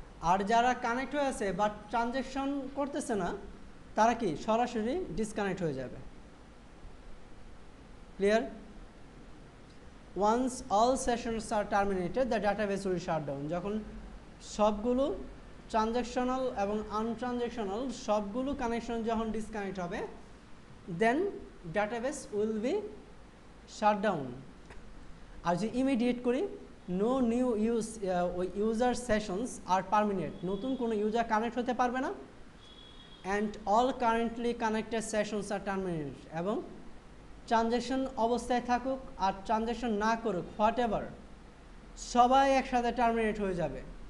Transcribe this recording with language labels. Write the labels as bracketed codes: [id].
[bn] আর যারা কানেক্ট হয়ে আছে বাট ট্রানজ্যাকশন করতেছে না তারা কি সরাসরি ডিসকানেক্ট হয়ে যাবে। [en] Clear? Once all sessions are terminated the database will shut down. [bn] যখন সবগুলো ট্রানজ্যাকশনাল এবং আনট্রানজ্যাকশনাল সবগুলো কানেকশন যখন ডিসকানেক্ট হবে [en] then database will be shut down. [bn] আর যে ইমিডিয়েট করি [en] no new user sessions are permanent, [bn] নতুন কোনো ইউজার কানেক্ট হতে পারবে না, [en] and all currently connected sessions are terminate, [bn] এবং ট্রানজ্যাকশন অবস্থায় থাকুক আর ট্রানজ্যাকশন না করুক [en] whatever, [bn] সবাই একসাথে টার্মিনেট হয়ে যাবে।